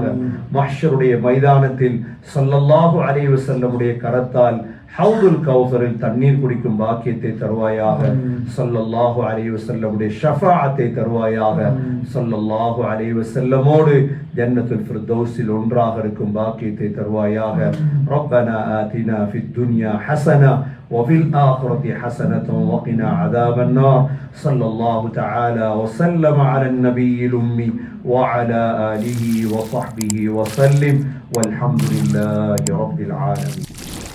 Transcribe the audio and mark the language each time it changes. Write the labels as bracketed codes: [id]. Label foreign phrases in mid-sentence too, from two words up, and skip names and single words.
[ta] மஹ்ஷருடைய மைதானத்தில் [ar] صلى الله عليه وسلم [ta] கரத்தால் ஹவுதுல் கௌசரில் தண்ணீர் குடிக்கும் பாக்கியத்தை தருவாயாக. [ar] صلى الله عليه وسلم [ta] ஷஃபாஅத்தை தருவாயாக. [ar] صلى الله عليه وسلم [ta] ஜன்னத்துல் ஃபிர்தௌஸில் ஒன்றாக இருக்கும் பாக்கியத்தை தருவாயாக. [ar] ربنا آتنا في الدنيا حسنة وفي الآخرة حسنة وقنا عذاب النار. صلى الله تعالى وسلم على النبي الأمي وعلى آله وصحبه وسلم والحمد لله رب العالمين.